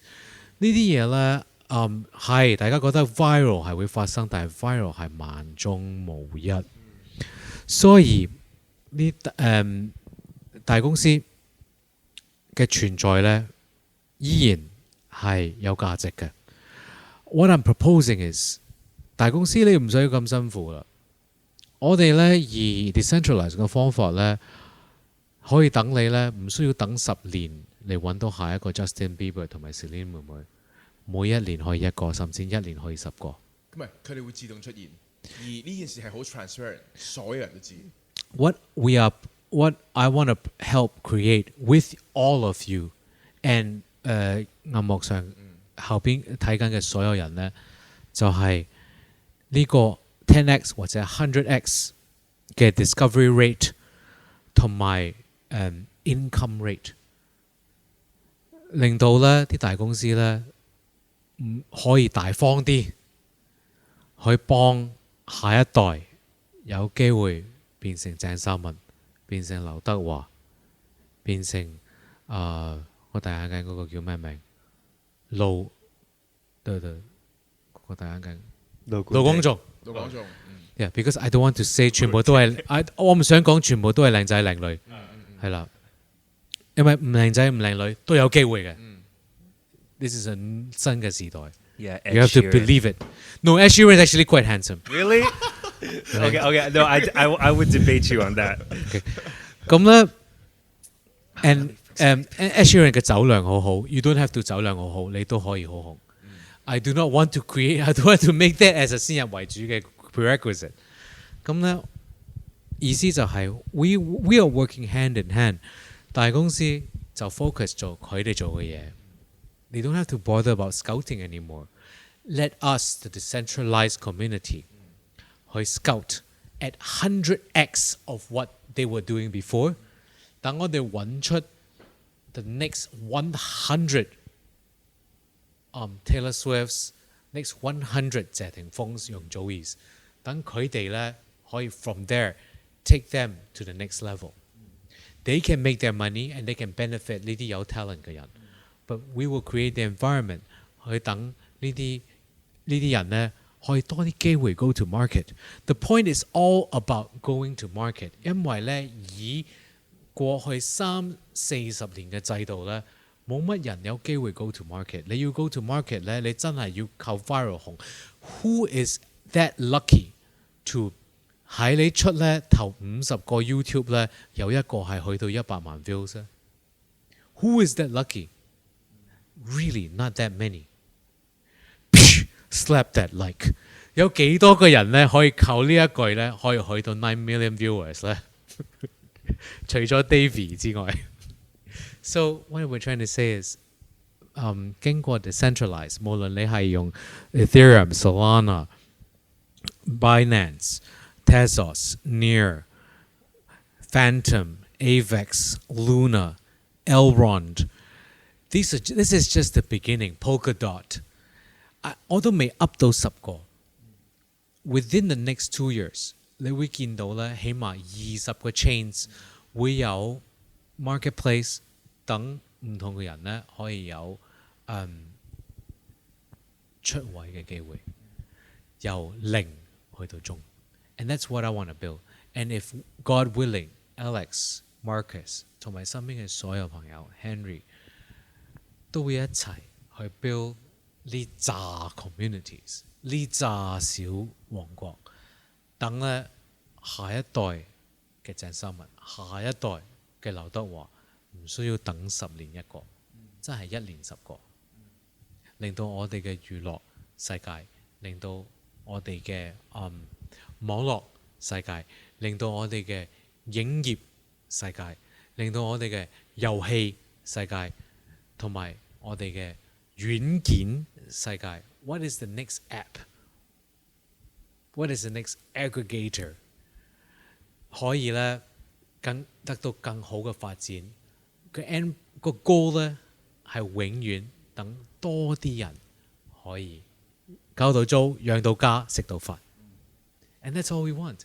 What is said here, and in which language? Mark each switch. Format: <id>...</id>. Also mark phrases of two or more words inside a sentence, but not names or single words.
<yue>呢啲嘢咧係大家覺得 viral 係會發生，但係 viral 係萬中無一。所以呢大公司嘅存在咧依然係有價值嘅。</yue> <en>What I'm proposing is</en> <yue>大公司你唔需要咁辛苦啦。我哋咧以 decentralize 嘅方法咧，可以等你咧唔需要等10年嚟揾到下一個 Justin Bieber 同埋 Celine 妹妹，每一年可以一個，甚至一年可以10個。唔係，佢哋會自動出現，而呢件事係好 transparent， 所有人都知。</yue> <en>What I want to help create with all of you and</en> <yue>銀幕上後邊睇緊嘅所有人咧，就係、呢個 10x 或者 100x 嘅</yue> <en>discovery rate</en> <yue>同埋</yue> <en>income rate，</en> <yue>令到咧啲大公司咧可以大方啲，去幫下一代有機會變成鄭秀文，變成劉德華，變成我大眼鏡嗰個叫咩名？對，嗰個大眼鏡。盧廣仲 ，</yue> <en>yeah， because I don't want to say</en> <yue>全部都係，我唔想講全部都係靚仔靚女，係啦，因為唔靚仔唔靚女都有機會嘅。</yue> <en>This is a</en> <yue>新嘅時代</yue> <en>Yeah, ，you have to believe it. No, Ed Sheeran is actually quite handsome. Really? Okay. No, I would debate you on that.</en> <yue>咁咧</yue> <en>，and Ed Sheeran</en> <yue>嘅酒量好好</yue> <en>，you don't have to</en> <yue>酒量好好，你都可以好紅。</yue> <en>I do not want to I don't want to make that as a</en> <yue>先入為主嘅</yue> <en>prerequisite。</en> <yue>咁咧意思就係</yue> <en>we are working hand in hand。</en> <yue>大公司就</yue> <en>focus</en> <yue>做佢哋做嘅嘢。</yue> <en>They don't have to bother about scouting anymore. Let us, the decentralized community, 去 scout at 100x of what they were doing before。</en> <yue>等我哋揾出</yue> <en>the next 100。 Taylor Swift's next 100</en> <yue>謝霆鋒、容祖兒，等佢哋咧</yue> <en>可以 from there take them to the next level。They can make their money and they can benefit</en> <yue>呢啲有</yue> <en>talent</en> <yue>嘅人</yue> <en>，but we will create the environment</en> <yue>去等呢啲人咧可以多啲機會</yue> <en>go to market。The point is all about going to market，</en> <yue>因為咧以過去30-40年嘅制度咧。冇乜人有機會</yue> <en>go to market。</en> <yue>你要</yue> <en>go to market</en> <yue>咧，你真係要靠 viral 紅。</yue> <en>Who is that lucky to</en> <yue>喺你出咧頭50個 YouTube 咧，有一個係去到100萬 views 咧 ？</yue> <en>Who is that lucky? Really, not that many. Slap that like。</en> <yue>有幾多個人咧可以靠呢一句咧可以去到</yue> <en>9 million viewers</en> <yue>咧？除咗 Davy 之外。</yue> <en>So what we're trying to say is，</en> <yue>經過 decentralize， 無論你係用</yue> <en>Ethereum、Solana、Binance、Tezos、Near、Phantom、Avex、Luna、Elrond，this is just the beginning。Polkadot，</en> <yue>我都未 up 到10 個。</yue> <en>Within the next 2 years，</en> <yue>你會見到咧，起碼20個 chains 會有 marketplace。等唔同嘅人咧可以有出位嘅機會，由0去到中。</yue> <en>And that's what I want to build. And if God willing,</en> <yue>Alex, Marcus 同埋身邊嘅所有朋友 Henry 都會一齊去 build 呢紮 communities， 呢紮小王國，等咧下一代嘅鄭秀文，下一代嘅劉德華。唔需要等10年一個，真係1年10個，令到我哋嘅娛樂世界，令到我哋嘅網絡世界，令到我哋嘅影業世界，令到我哋嘅遊戲世界，同埋我哋嘅軟件世界。</yue> <en>What is the next app? What is the next aggregator?</en> <yue>可以咧得到更好嘅發展。個 goal 咧係永遠等多啲人可以交到租、養到家、食到飯。</yue> <en>And that's all we want.</en>